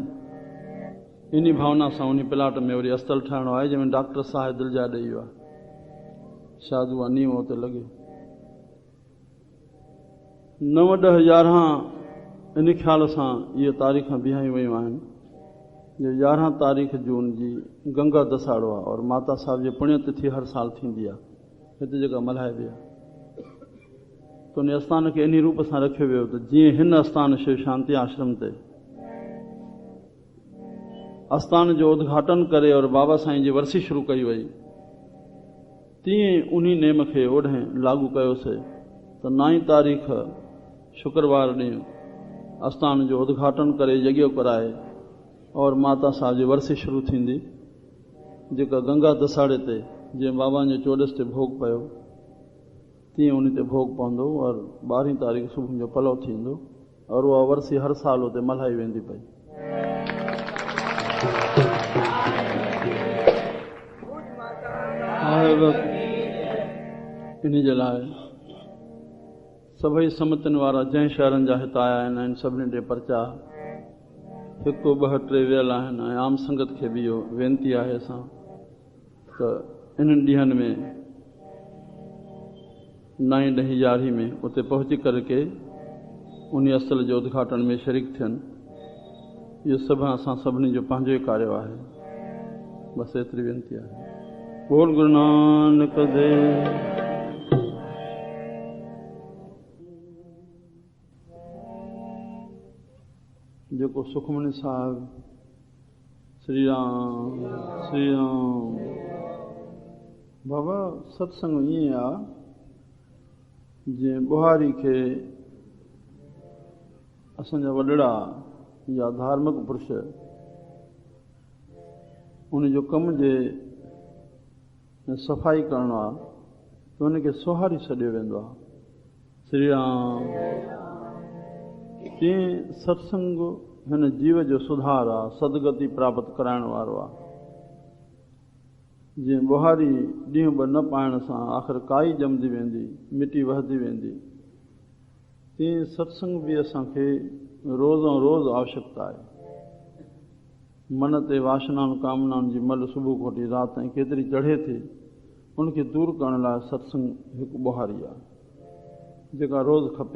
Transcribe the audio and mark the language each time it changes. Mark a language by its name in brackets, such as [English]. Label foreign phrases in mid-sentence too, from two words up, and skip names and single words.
[Sindhi] इन भावना सां उन प्लाट में वरी अस्तल ठाहिणो आहे, जंहिंमें डॉक्टर साहिब दिलजा ॾेई वियो आहे। शायदि उहा नींव उते लॻे। 9, 10, 11 इन ख़्याल सां इहे तारीख़ बीहायूं वयूं आहिनि जो 11 तारीख़ जून जी गंगा दसाड़ो आहे और माता साहिब जी पुण्यतिथि हर साल थींदी आहे हिते जेका मल्हाइबी आहे। त उन आस्थान खे इन रूप सां रखियो वियो त जीअं हिन आस्थान शिव शांति आश्रम ते आस्थान जो उद्घाटन करे और बाबा साईं जी वरसी शुरू कई वई, तीअं उन नेम खे ओॾहें लागू कयोसीं त 9 तारीख़ शुक्रवार ॾींहुं आस्थान जो उद्घाटन करे यज्ञ कराए और माता साहिब जी वरसी शुरू थींदी, जेका गंगा दसाड़े ते जीअं बाबा जे चोॾस ते भोग पियो तीअं उन ते भोग पवंदो और 12 तारीख़ सुबुह जो पलव थींदो और उहा वरसी हर साल उते मल्हाई वेंदी पई। इन जे लाइ सभई समतिन वारा जंहिं शहरनि जा हिते आया आहिनि, इन सभिनी ॾे पर्चा 1, 2, 3 वियल आहिनि। ऐं आम संगत खे बि इहो वेनती आहे असां त इन्हनि ॾींहंनि में 9, 10, 11 में उते पहुची करके उन अस्तल जो उद्घाटन में शरीक थियनि। इहो सभु असां सभिनी जो पंहिंजो ई कार्य आहे। बसि एतिरी वेनती आहे। बोल गुरु नानक देव। जेको सुखमनी साहिब श्री राम श्री राम। बाबा सत्संग ईअं आहे जीअं बुहारी खे असांजा वॾड़ा या धार्मिक पुरुष उन जो कम जे सफ़ाई करणो आहे त उनखे सुहारी छॾियो वेंदो आहे। श्री राम। तीअं सत्संग हिन जीव जो सुधार आहे, सदगति प्राप्त कराइण वारो आहे। जीअं बुहारी ॾींहुं 2 न पाइण सां आख़िर काई ॼमंदी वेंदी, मिटी वहंदी वेंदी, तीअं सत्संग बि असांखे रोज़ो रोज़ आवश्यकता आहे। मन ते वासनाउनि कामनाउनि जी मल सुबुह खोटी राति ताईं केतिरी चढ़े थी, उनखे दूर करण लाइ सत्संग हिकु बुहारी आहे जेका रोज़ खपे।